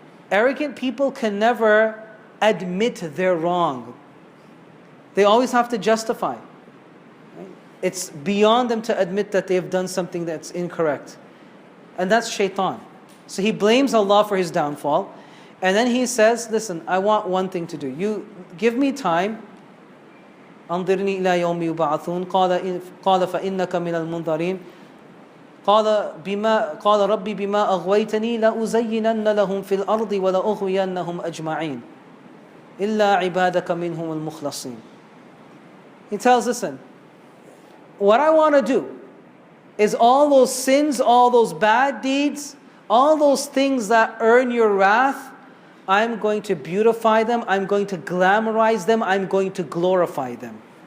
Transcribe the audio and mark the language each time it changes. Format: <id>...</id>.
<en>Arrogant people can never admit they're wrong. They always have to justify. Right? It's beyond them to admit that they have done something that's incorrect. And that's shaitan. So he blames Allah for his downfall. And then he says, listen, I want one thing to do. You give me time.</en> <ar>أنظرني إلى يوم يبعثون قال فإنك من المنظرين قال ربي بما أغويتني لأزينن لهم في الأرض ولأغوينهم أجمعين إلا عبادك منهم المخلصين.</ar> <en>He tells, listen, what I want to do is all those sins, all those bad deeds, all those things that earn your wrath, I'm going to beautify them, I'm going to glamorize them, I'm going to glorify them.</en>